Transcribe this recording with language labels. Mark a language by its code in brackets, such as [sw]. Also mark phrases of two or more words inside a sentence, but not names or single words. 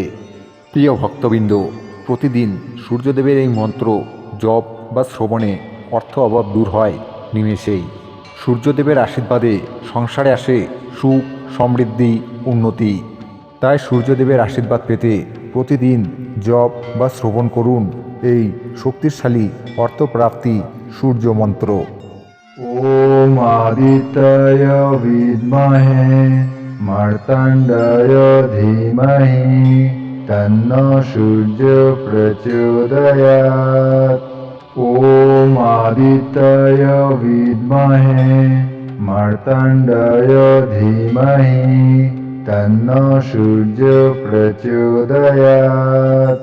[bn] প্রিয় ভক্তবৃন্দ, প্রতিদিন সূর্যদেবের এই মন্ত্র জপ বা শ্রবণে অর্থ অভাব দূর হয় নিমেষেই। সূর্যদেবের আশীর্বাদে সংসারে আসে সুখ, সমৃদ্ধি, উন্নতি। তাই সূর্যদেবের আশীর্বাদ পেতে প্রতিদিন জপ বা শ্রবণ করুন এই শক্তিশালী অর্থপ্রাপ্তি সূর্য মন্ত্র। [sa] ॐ आदित्याय विद्महे मार्तण्डाय धीमहि तन्नो सूर्यो प्रचोदयात्। ॐ आदित्याय विद्महे मार्तण्डाय धीमहि तन्नो सूर्यो प्रचोदयात्।